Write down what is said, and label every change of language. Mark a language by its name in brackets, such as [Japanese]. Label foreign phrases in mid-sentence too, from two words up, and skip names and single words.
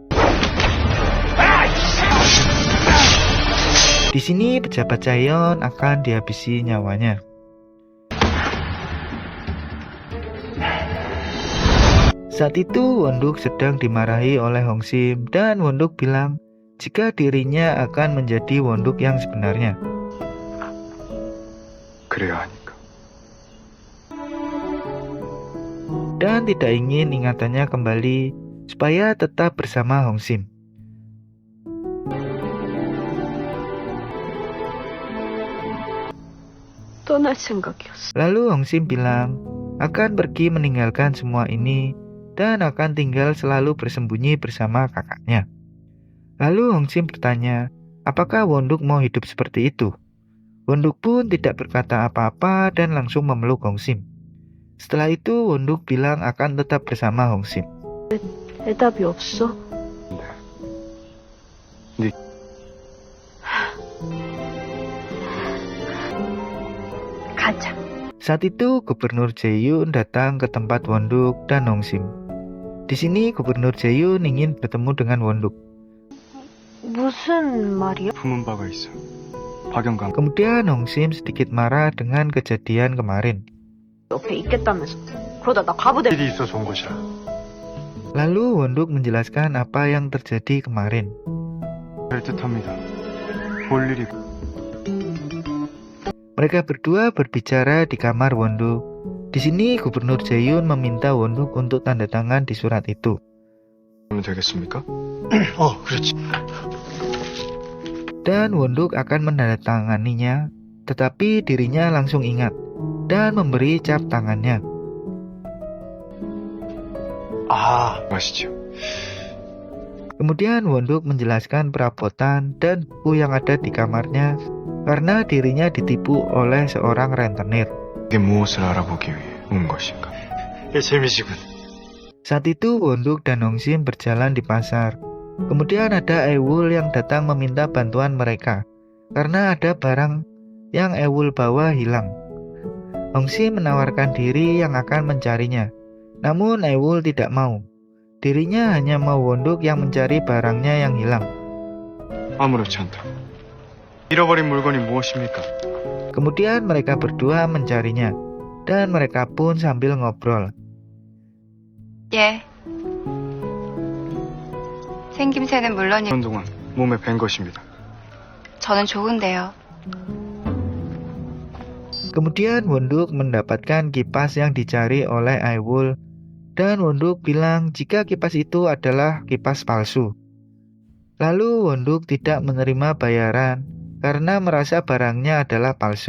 [Indonesian] Di sini pejabat Chaeyeon akan dihabisi nyawanya. Saat itu Won-duk sedang dimarahi oleh Hong Sim dan Won-duk bilang jika dirinya akan menjadi Won-duk yang sebenarnya. [Korean] 그래야 하니까. [Indonesian] Dan tidak ingin ingatannya kembali supaya tetap bersama Hong Sim. [Korean] 떠날 생각이었어. [Indonesian] Lalu Hong Sim bilang akan pergi meninggalkan semua ini dan akan tinggal selalu bersembunyi bersama kakaknya. Lalu Hong Sim bertanya, apakah Won-duk mau hidup seperti itu? Won-duk pun tidak berkata apa-apa dan langsung memeluk Hong Sim. Setelah itu Won-duk bilang akan tetap bersama Hong Sim. [Korean] 대답이 없어? 네. 가자. [Indonesian] Saat itu Gubernur Jae-yoon datang ke tempat Won-duk dan Hong Sim. Di sini Gubernur Jae-yoon ingin bertemu dengan Won-duk. [Korean] 무슨 말이야? 품은 바가 있어. 박영감. [Indonesian] Kemudian Hong Sim sedikit marah dengan kejadian kemarin. [Korean] 옆에 있겠다면서. 그러다 나 가부대. 일이 있어서 온 것이야. [Indonesian] Lalu Won-duk menjelaskan apa yang terjadi kemarin. [Korean] 될 듯합니다. 볼 일이. [Indonesian] Mereka berdua berbicara di kamar Won-duk. Di sini Gubernur Jae-yoon meminta Won-duk untuk tanda tangan di surat itu. [Korean] 하면 되겠습니까? 그렇지. [Indonesian] Dan Won-duk akan menandatanganinya, tetapi dirinya langsung ingat dan memberi cap tangannya. [Korean] 아시죠. [Indonesian] Kemudian Won-duk menjelaskan perabotan dan buku yang ada di kamarnya karena dirinya ditipu oleh seorang rentenir. [Korean] 이게 무엇을 알아보기 위해 온 것인가? 재미지군. [Indonesian] Saat itu Won-duk dan Hong Sim berjalan di pasar. Kemudian ada Aewol yang datang meminta bantuan mereka karena ada barang yang Aewol bawa hilang. Hong Sim menawarkan diri yang akan mencarinya. Namun Aewol tidak mau. Dirinya hanya mau Won-duk yang mencari barangnya yang hilang. [Korean] 아무렇지 않다. 잃어버린 물건이 무엇입니까? [Indonesian] Kemudian mereka berdua mencarinya dan mereka pun sambil ngobrol. [Korean] 예. 생김새는 물론이고 그런 동안 몸에 밴 것입니다. 저는 좋은데요. [Indonesian] Kemudian Won-duk mendapatkan kipas yang dicari oleh Aewol dan Won-duk bilang jika kipas itu adalah kipas palsu. Lalu Won-duk tidak menerima bayaran karena merasa barangnya adalah palsu.